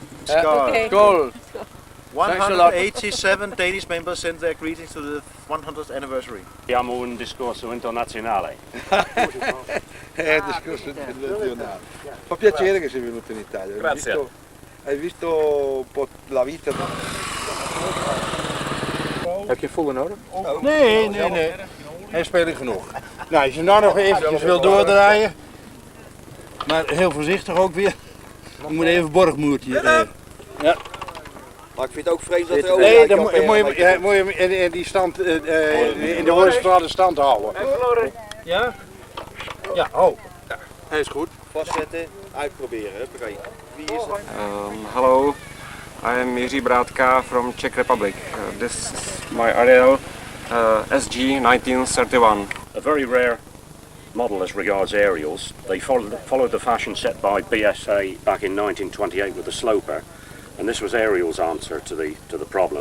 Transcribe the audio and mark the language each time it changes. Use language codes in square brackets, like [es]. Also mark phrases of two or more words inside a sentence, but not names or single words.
[en] Okay. Skål. 187 Danish members sent their greetings to the 100th anniversary. [it] Abbiamo un discorso internazionale. È un discorso internazionale. Fa piacere che sei venuto in Italia. Grazie. Hai visto un po' la vita. [nl] Heb je volle nodig? Nee. Hij is speling genoeg. Nou, als je nou nog eventjes wil doordraaien, maar heel voorzichtig ook weer. Je moet even borgmoertje. Ja. Maar ik vind het ook vreemd dat er ook... Nee, dan moet je hem in die stand, in de horizontale stand houden. Ja? Ja, oh. Hij is goed. Vastzetten, uitproberen. Huppakee. Wie is dat? [en] Hello, I am Jiří Brátka from Czech Republic. This is my Ariel SG 1931. A very rare model as regards aerials. They followed the fashion set by BSA back in 1928 with the sloper, and this was Ariel's answer to the problem.